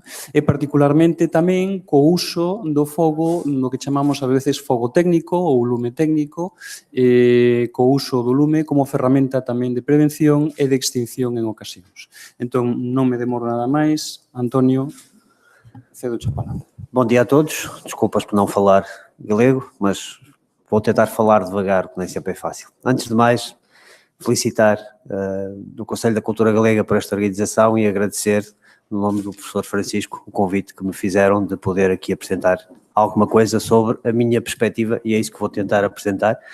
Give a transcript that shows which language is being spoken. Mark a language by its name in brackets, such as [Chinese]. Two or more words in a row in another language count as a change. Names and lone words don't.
[Galician] E particularmente tamén co uso do fogo, no que chamamos a veces fogo técnico ou lume técnico, co uso do lume como ferramenta tamén de prevención e de extinción en ocasións. Entón, non me demoro nada máis. Antonio, cedo a palabra. [Portuguese] Bom dia a todos. Desculpas por não falar galego, mas vou tentar falar devagar, que nem sempre é fácil. Antes de mais, felicitar o Conselho da Cultura Galega por esta organização e agradecer, no nome do professor Francisco, o convite que me fizeram de poder aqui apresentar alguma coisa sobre a minha perspectiva, e é isso que vou tentar apresentar.